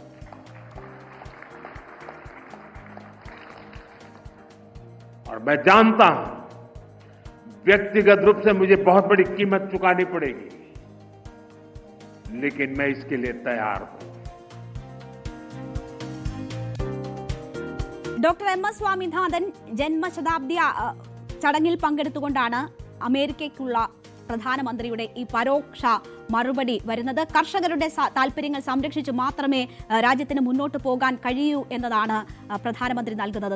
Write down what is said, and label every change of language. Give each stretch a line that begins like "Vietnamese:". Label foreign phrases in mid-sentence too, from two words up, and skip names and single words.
Hindi: और मैं जानता हूं व्यक्तिगत रूप से मुझे बहुत बड़ी कीमत चुकानी पड़ेगी, लेकिन मैं इसके लिए तैयार हूं।
Malayalam: ഡോക്ടർ MS സ്വാമിനാഥൻ ജന്മശതാബ്ദി ചടങ്ങിൽ പങ്കെടുത്തുകൊണ്ടാണ് അമേരിക്കയ്ക്കുള്ള പ്രധാനമന്ത്രിയുടെ ഈ പരോക്ഷ മറുപടി വരുന്നത്. കർഷകരുടെ താല്പര്യങ്ങൾ സംരക്ഷിച്ച് മാത്രമേ രാജ്യത്തിന് മുന്നോട്ട് പോകാൻ കഴിയൂ എന്നതാണ് പ്രധാനമന്ത്രി നൽകുന്നത്.